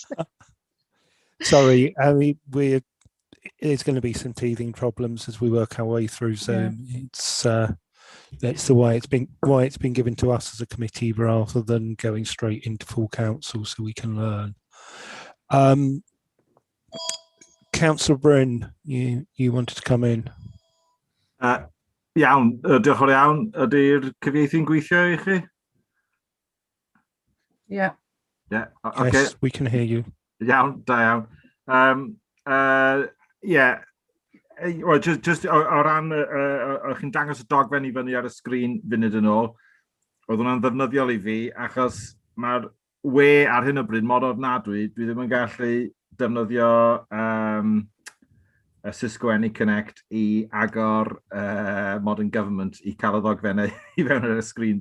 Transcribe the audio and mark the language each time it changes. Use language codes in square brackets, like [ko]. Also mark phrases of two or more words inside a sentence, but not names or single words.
[en] Sorry, I mean, there's going to be some teething problems as we work our way through Zoom. Yeah. That's the way it's been given to us as a committee rather than going straight into full council so we can learn. Councillor Bryn, you wanted to come in. [cy] Iawn, diolch yn fawr iawn. Ydy'r cyfieithu'n gweithio I chi? [en] Yeah. Yeah, okay. Yes, we can hear you. [cy] Iawn, da iawn. [en] Yeah, well, just [cy] o ran, o'ch chi'n dangos y dogfen I fyny ar y sgrin funud yn ôl, oedd hwnna'n ddefnyddiol I fi, achos mae'r we ar hyn o bryd mor ofnadwy, dwi ddim yn gallu defnyddio Cisco Connect I agor Modern Government I cael y ddogfennau I fewn ar y sgrin.